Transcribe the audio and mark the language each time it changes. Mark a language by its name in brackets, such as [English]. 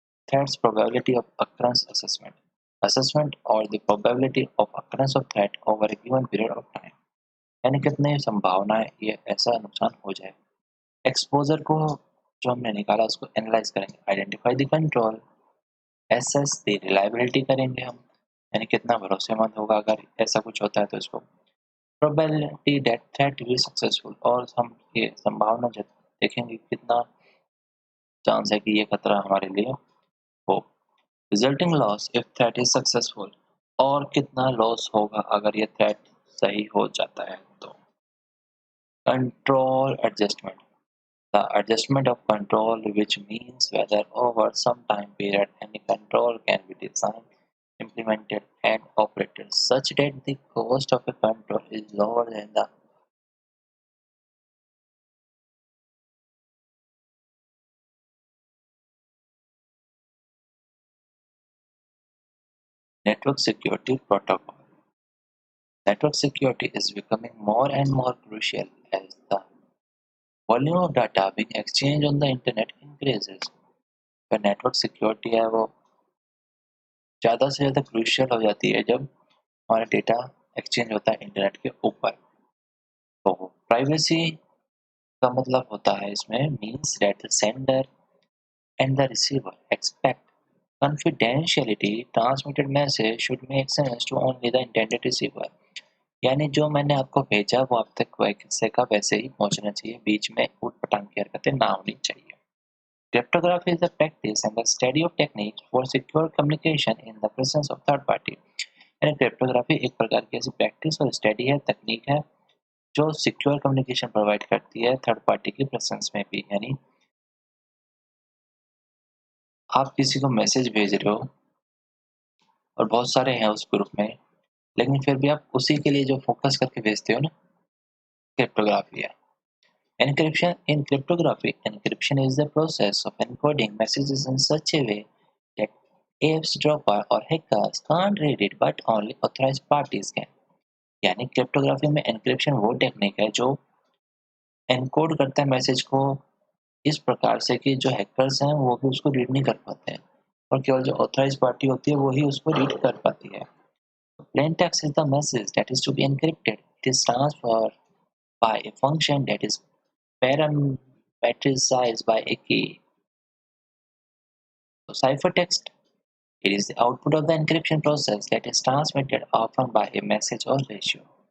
[English] Threat's probability of occurrence assessment. Assessment or the probability of occurrence of threat over a given period of time. [Hindi] यानी कितनी संभावना है ये ऐसा नुकसान हो जाए। एक्सपोज़र को जो हमने निकाला उसको एनालाइज़ करेंगे, [English] identify the control, assess the reliability [Hindi] करेंगे हम, यानी कितना भरोसेमंद होगा अगर ऐसा कुछ होता है तो इसको। [English] probability that threat will successful, [Hindi] और हम ये संभावना देखेंगे कितना चांस है कि ये खतरा हमारे लिए हो। [English] resulting loss if threat is successful, [Hindi] और कितना लॉस होगा अगर ये थ्रेट सही हो जाता है तो। [English] Control adjustment, the adjustment of control, which means whether over some time period any control can be designed, implemented and operated such that the cost of a control is lower than the network security protocol. Network security is becoming more and more crucial as the volume of data being exchanged on the internet increases. [Hindi] तो network security है वो ज़्यादा से ज़्यादा crucial हो जाती है जब हमारा डेटा एक्सचेंज होता है इंटरनेट के ऊपर। तो प्राइवेसी का मतलब होता है इसमें [English] means that the sender and the receiver expect confidentiality transmitted message should make sense to only the intended receiver, [Hindi] यानी जो मैंने आपको भेजा वो आप तक वैसे का वैसे ही पहुंचना चाहिए, बीच में ऊट-पटांग की हरकतें ना होनी चाहिए। [English] Cryptography is the practice and the study of techniques for secure communication in the presence of third party। [Hindi] यानी क्रिप्टोग्राफी एक प्रकार की ऐसी प्रैक्टिस और स्टडी है, तकनीक है जो सिक्योर कम्युनिकेशन प्रोवाइड करती है थर्ड पार्टी की प्रेजेंस में भी। यानी आप किसी को मैसेज भेज रहे हो और बहुत सारे हैं उस ग्रुप में, लेकिन फिर भी आप उसी के लिए जो फोकस करके भेजते हो ना, क्रिप्टोग्राफी है। [English] Encryption in cryptography, encryption is the process of encoding messages in such a way that eavesdropper or hackers can't read it but only authorized parties can। [Hindi] यानी क्रिप्टोग्राफी में एनक्रिप्शन वो टेक्निक है जो एनकोड करता है message को इस प्रकार से कि जो हैकर्स हैं वो भी उसको रीड नहीं कर पाते हैं, और केवल जो ऑथराइज्ड पार्टी होती है वो ही उसको रीड कर पाती है। [English] Plain text is the message that is to be encrypted. It is transferred by a function that is parameterized by a key. So ciphertext, it is the output of the encryption process that is transmitted often by a message or ratio.